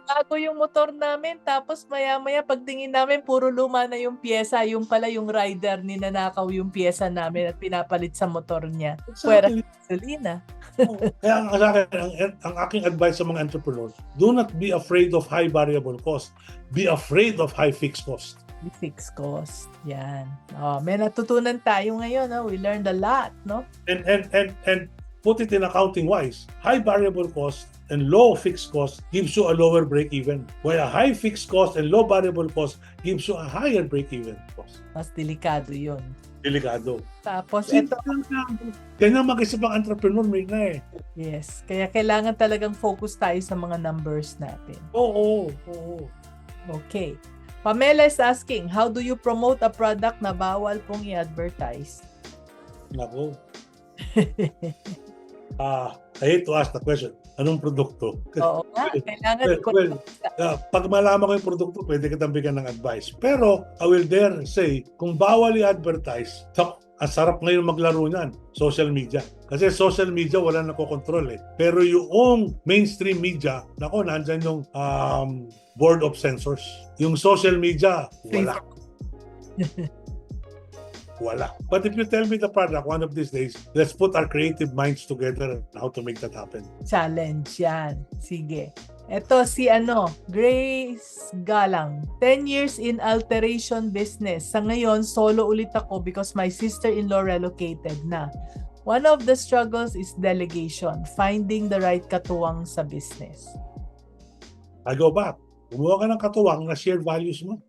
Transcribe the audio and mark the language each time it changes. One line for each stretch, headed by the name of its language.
Filipino: Bago yung motor namin, tapos maya-maya pagtingin namin, puro luma na yung pyesa. Yung pala yung rider, ninanakaw yung pyesa namin at pinapalit sa motor niya. Pwera sa gasolina. Kaya sa akin, ang aking
English: advice sa mga entrepreneurs, do not be afraid of high variable cost. Be afraid of high fixed cost. Fixed cost. Yan.
Filipino: May natutunan tayo ngayon.
English: We learned a lot, no? And put it in accounting wise, high variable cost and low fixed cost gives you a lower break-even. While a high fixed cost and low variable cost gives you a higher break-even cost.
Filipino: Mas delikado yun. Delikado. Tapos ito. Kaya mag-isip ang entrepreneur, Mirna .
English: Yes.
Filipino: Kaya kailangan talagang focus tayo sa mga numbers natin. Oo.
English: Okay. Pamela is asking, how do you promote a product
Filipino: na bawal pong i-advertise? Nako.
English: I hate to ask the question.
Filipino: Anong produkto? Oo nga, kailangan pag malaman ko yung produkto, pwede kitang bigyan ng advice. Pero,
English: I will dare say,
Filipino: kung bawal i-advertise, ang sarap ngayon maglaro niyan, social media. Kasi social media, wala nakokontrol . Pero yung mainstream media, nako, nandyan yung board of censors. Yung social media, wala. Wala.
English: But if you tell me the product one of these days, let's put our creative minds together on how to make that happen.
Filipino: Challenge yan. Sige. Ito si Grace Galang.
English: 10 years in alteration business.
Filipino: Sa ngayon, solo ulit ako
English: because my sister-in-law relocated na. One of the struggles is delegation, finding the right katuwang sa business. I go back.
Filipino: Gumawa ka ng katuwang na shared values mo.